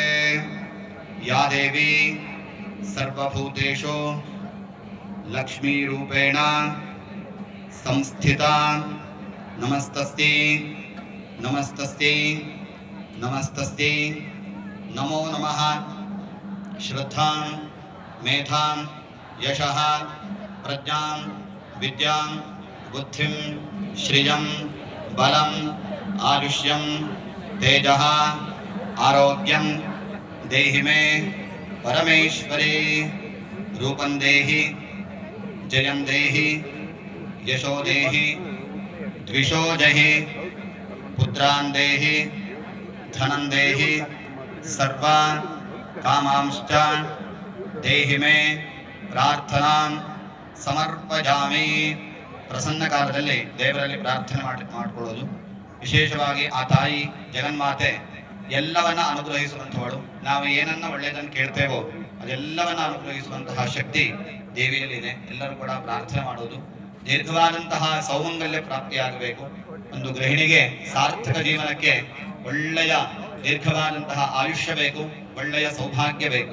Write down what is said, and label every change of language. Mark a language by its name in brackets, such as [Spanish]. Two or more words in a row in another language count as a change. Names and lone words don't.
[Sanskrit] ಯಾ ದೇವಿ ಸರ್ವಭೂತೇಷು ಲಕ್ಷ್ಮೀ ರೂಪೇಣ ಸಂಸ್ಥಿತಾ ನಮಸ್ತಸ್ತೆ ನಮಸ್ತಸ್ತೆ ನಮಸ್ತಸ್ತೆ. ನಮೋ ನಮಃ. ಶ್ರದ್ಧಾಂ ಮೇಧಾಂ ಯಶಃ ಪ್ರಜ್ಞಾಂ ವಿದ್ಯಾಂ ಬುದ್ಧಿಂ ಶ್ರಿಯಂ ಬಲಂ ಆಯುಷ್ಯಂ ತೇಜಃ ಆರೋಗ್ಯಂ ದೇಹಿ ಮೇ ಪರಮೇಶ್ವರಿ. ರೂಪಂ ದೇಹಿ ಜಯಂ ದೇಹಿ ಯಶೋ ದೇಹಿ ದ್ವಿಷೋ ಜಹಿ ಪುತ್ರಾನ್ ದೇಹಿ ಧನಂ ದೇಹಿ ಸರ್ವಾನ್ ಕಾಮಾಂಶ್ಚ ದೇಹಿ ಮೇ ಪ್ರಾರ್ಥನಾಂ ಸಮರ್ಪಯಾಮಿ. [Kannada] ಪ್ರಸನ್ನ ಕಾಲದಲ್ಲಿ ದೇವರಲ್ಲಿ ಪ್ರಾರ್ಥನೆ ಮಾಡಿಕೊಳ್ಳೋದು. ವಿಶೇಷವಾಗಿ ಆ ತಾಯಿ ಜಗನ್ಮಾತೆ ಎಲ್ಲವನ್ನ ಅನುಗ್ರಹಿಸುವಂಥವಳು. ನಾವು ಏನನ್ನ ಒಳ್ಳೆಯದನ್ನು ಕೇಳ್ತೇವೋ ಅದೆಲ್ಲವನ್ನ ಅನುಗ್ರಹಿಸುವಂತಹ ಶಕ್ತಿ ದೇವಿಯಲ್ಲಿದೆ. ಎಲ್ಲರೂ ಕೂಡ ಪ್ರಾರ್ಥನೆ ಮಾಡೋದು. ದೀರ್ಘವಾದಂತಹ ಸೌಮಂಗಲ್ಯ ಪ್ರಾಪ್ತಿಯಾಗಬೇಕು. ಒಂದು ಗೃಹಿಣಿಗೆ ಸಾರ್ಥಕ ಜೀವನಕ್ಕೆ ಒಳ್ಳೆಯ ದೀರ್ಘವಾದಂತಹ ಆಯುಷ್ಯ ಬೇಕು, ಒಳ್ಳೆಯ ಸೌಭಾಗ್ಯ ಬೇಕು.